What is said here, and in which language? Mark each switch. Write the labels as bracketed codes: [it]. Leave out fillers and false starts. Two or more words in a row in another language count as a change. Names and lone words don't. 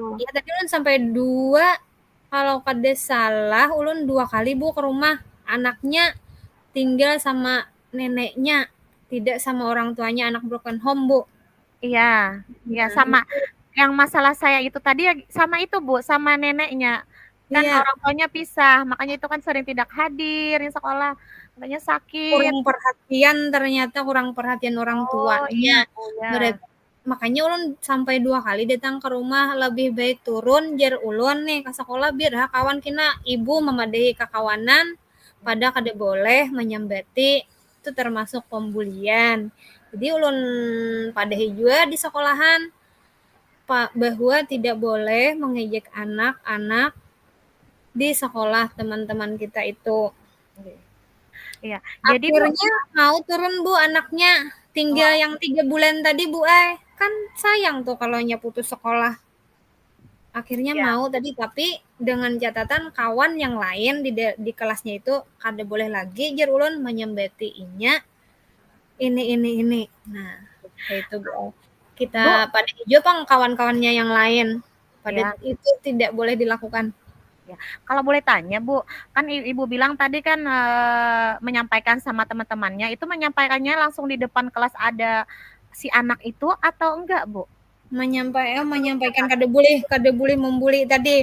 [bjn] ya tadi ulun sampai 2 kalau kada salah ulun 2 kali Bu ke rumah anaknya tinggal sama neneknya tidak sama orang tuanya anak [en] broken home [bjn] Bu. [id] Iya. Iya, Nah, sama itu yang masalah saya itu tadi ya sama itu, Bu, sama neneknya. Kan iya orang tuanya pisah, makanya itu kan sering tidak hadir di sekolah, katanya sakit. kurang perhatian orang Oh, iya, tuanya. Bu, ya. [bjn] Makanya ulun sampai 2 kali datang ke rumah lebih baik turun jar ulun nih ke sekolah biar kawan kina ibu memadahi kakawanan pada kada boleh menyambati itu termasuk pembulian. Jadi ulun padahi juga di sekolahan Pak bahwa tidak boleh mengejek anak-anak di sekolah teman-teman kita itu. [id] Iya. Jadi, Bu, Akhirnya mau turun Bu anaknya, tinggal oh, [bjn] yang 3 bulan tadi Bu kan sayang tuh kalau nya putus sekolah. [id] Akhirnya iya. [bjn] mau tadi tapi dengan catatan kawan yang lain di kelasnya itu kada boleh lagi jar ulun menyembati inya ini. [id] Nah, kayak itu Bu. Bu, [bjn] Kita pada hijau pang kawan-kawannya yang lain. Pada [id] ya. itu tidak boleh dilakukan. Ya, kalau boleh tanya Bu, kan Ibu bilang tadi kan menyampaikan sama teman-temannya, itu menyampaikannya langsung di depan kelas ada si anak itu atau enggak, Bu? [bjn] Menyampaikan kada boleh membuli tadi.